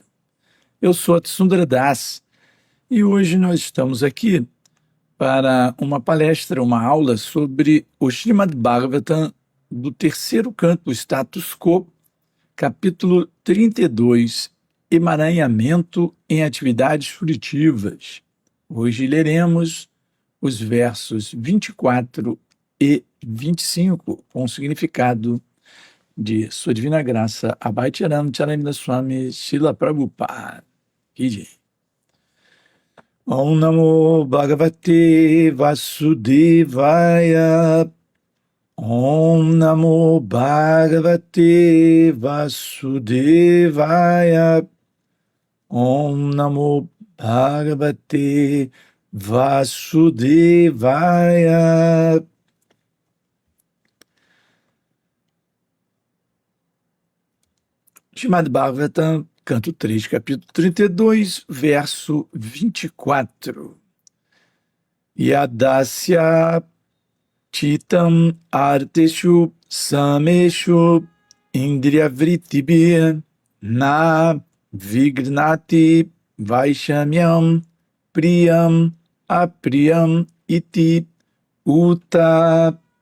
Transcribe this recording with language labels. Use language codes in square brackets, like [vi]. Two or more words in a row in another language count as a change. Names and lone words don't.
[pt] Eu sou a Tsundara Das e hoje nós estamos aqui para uma palestra, uma aula sobre o Srimad Bhagavatam do terceiro canto, Status Quo, capítulo 32, Emaranhamento em atividades frutivas. Hoje leremos os versos 24 e 25, com o significado de Sua Divina Graça, Abhaycharan Charananda Swami Srila Prabhupada. [sa] ॐ नमो भगवते वासुदेवाय. ॐ नमो भगवते वासुदेवाय. ॐ नमो भगवते वासुदेवाय. [pt] Srimad Bhagavatam, canto 3, capítulo 32, verso 24. [sa] यदास्य चित्तम् अर्थेषु समेषु इन्द्रियवृत्तिभिः न विगृह्णाति वैषम्यं प्रियम् अप्रियम् इति उत.